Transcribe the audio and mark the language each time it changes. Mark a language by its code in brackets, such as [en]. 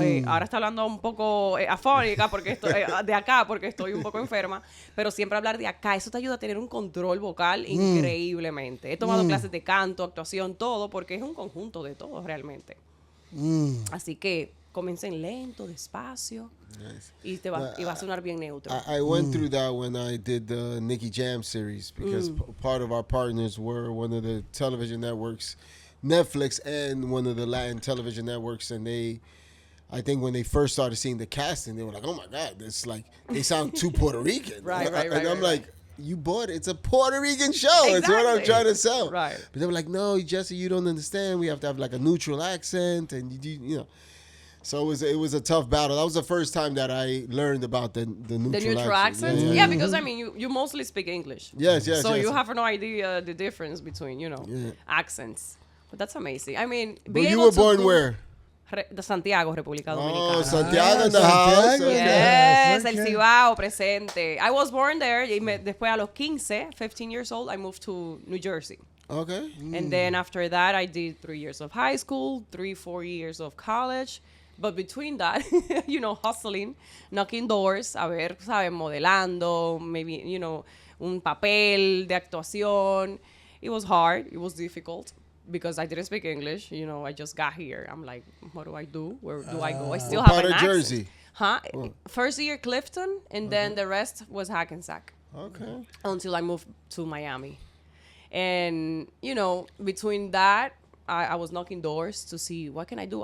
[es] Ahora está hablando un poco afónica porque de acá, porque estoy un poco enferma, pero siempre hablar de acá, eso te ayuda a tener un control vocal increíblemente. He tomado clases de canto, actuación, todo, porque es un conjunto de todo realmente. Así que comiencen lento, despacio, y va a sonar bien neutro. [en] I went through that when I did the Nicky Jam series because part of our partners were one of the television networks, Netflix, and one of the Latin television networks, and I think when they first started seeing the casting, they were like, oh my God, it's like, they sound too Puerto Rican. Right. And I'm like, you bought it. It's a Puerto Rican show. Exactly. It's what I'm trying to sell. Right. But they were like, no, Jessy, you don't understand. We have to have like a neutral accent, and you know. So it was a tough battle. That was the first time that I learned about the neutral accent. Yeah, because I mean, you mostly speak English. Yes. So you have no idea the difference between accents. But that's amazing. I mean, but you were born where? [es] De Santiago, República Dominicana. [en] Oh, Santiago in the house. Yes, Okay. [es] el Cibao presente. [en] I was born there. [es] Y después a los [en] 15 years old, I moved to New Jersey. Okay. And then after that, I did 3 years of high school, 4 years of college. But between that, hustling, knocking doors, [es] a ver, ¿sabes? Modelando, maybe, un papel de actuación. [en] It was hard. It was difficult because I didn't speak English. I just got here. I'm like, what do I do? Where do I go? I still What have part an of accent. Jersey? Huh? First year Clifton, and then the rest was Hackensack. Okay. Until I moved to Miami. And, between that, I was knocking doors to see what can I do.